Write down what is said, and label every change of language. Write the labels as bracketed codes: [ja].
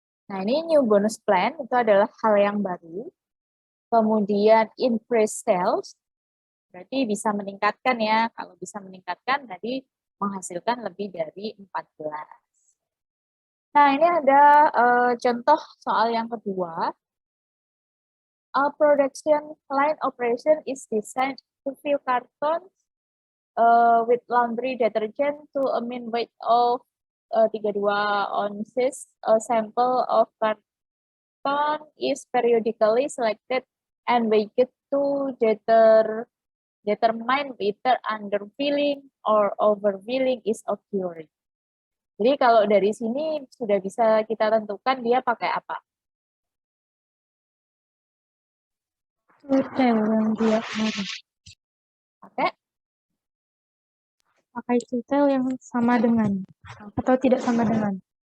[id] Nah, ini new bonus plan itu adalah hal yang baru. Kemudian [en] increase sales, [id] berarti bisa meningkatkan ya. Kalau bisa meningkatkan, tadi menghasilkan lebih dari 14. Nah, ini ada contoh soal yang kedua. [en] A production line operation is designed to fill cartons with laundry detergent to a mean weight of 32 ounces. A sample of carton is periodically selected and weighed to determine whether underfilling or overfilling is occurring. [id] Jadi kalau dari sini sudah bisa kita tentukan dia pakai apa. Tutel yang dia pakai tutel yang sama dengan atau tidak sama dengan.